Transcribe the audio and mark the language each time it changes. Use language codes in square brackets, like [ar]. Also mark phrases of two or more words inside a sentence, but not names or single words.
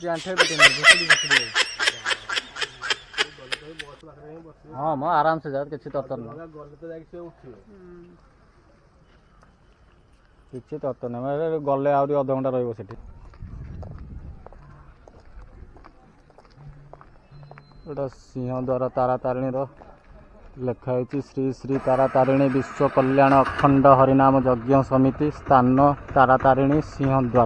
[or] ଆଣ୍ଠେଇ ପେଟେଇ ଘୁଷୁରି ଘୁଷୁରି ଯାଉଛି। ହଁ ମ ଆରାମସେ ଯାଉ କିଛି ତରତର ନାହିଁ। କିଛି ତରତର ନାହିଁ। ଗଲେ ଆହୁରି ଅଧଘଣ୍ଟା ରହିବ ସେଠି। ଏଟା ସିଂହଦ୍ୱାର ତାରା ତାରିଣୀ ଲିଖାଇ ଶ୍ରୀ ଶ୍ରୀ ତାରା ତାରିଣୀ ବିଶ୍ୱ କଲ୍ୟାଣ ଅଖଣ୍ଡ ହରିନାମ ଯଜ୍ଞ ସମିତି ସ୍ଥାନ ତାରା ତାରିଣୀ ସିଂହଦ୍ୱାର।